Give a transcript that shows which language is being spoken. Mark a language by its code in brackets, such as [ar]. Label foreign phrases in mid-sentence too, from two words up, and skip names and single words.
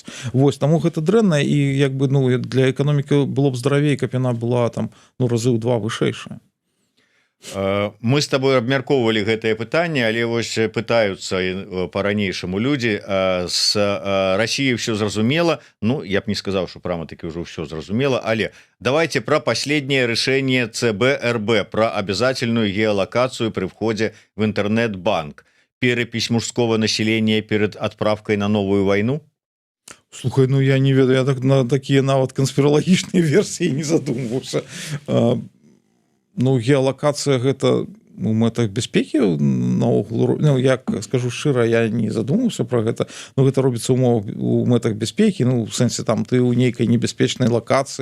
[be] Вось, таму гэта дрэнна, і як бы ну для эканомікі было б здаравей, каб яна была там ну разы ў 2 вышэйшая. Мы [ru] с тобой [be] абмяркоўвалі гэтае пытанне, але вось пытаюцца по-ранейшаму людзі з Расіі ўсё зразумела. Ну я б не сказаў, [ru] что прямо таки [be] ўжо ўсё зразумела, але [ru] давайте про последнее решение ЦБ-РБ про обязательную геолокацию при входе в интернет-банк, перепись мужского населения перед отправкой на новую войну. [be] Слухай, ну я не ведаю, я так на такія нават канспіралагічныя версіі не задумваўся. Ну геалокацыя гэта у мэтах бяспекі наогул, ну як скажу шчыра, я не задумаўся про гэта, но гэта робіцца у мэтах бяспекі, ну в сэнсе там ты ў нейкай небяспечнай лакацыі.